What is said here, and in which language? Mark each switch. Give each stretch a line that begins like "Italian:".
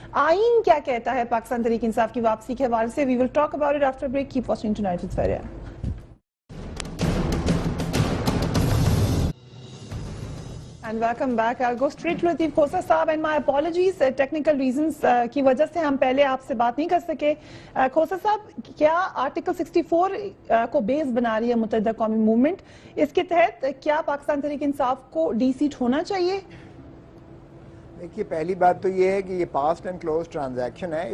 Urdu: آئین کیا کہتا ہے پاکستان تحریک انصاف کی واپسی کے حوالے سے؟
English: We will talk about it after break. Keep watching tonight with Faria. And welcome back. I'll go straight to Lateef Khosa Saab and my apologies. Technical reasons
Urdu: کی وجہ سے ہم پہلے آپ سے بات نہیں کر سکے. کھوسا صاحب، کیا آرٹیکل 64 کو بیس بنا رہی ہے متحدہ قومی موومنٹ؟ اس کے تحت کیا پاکستان تحریک انصاف کو ڈی سیٹ ہونا چاہیے؟ دیکھیے، پہلی بات تو یہ ہے کہ یہ پاسٹ اینڈ کلوز ٹرانزیکشن ہے.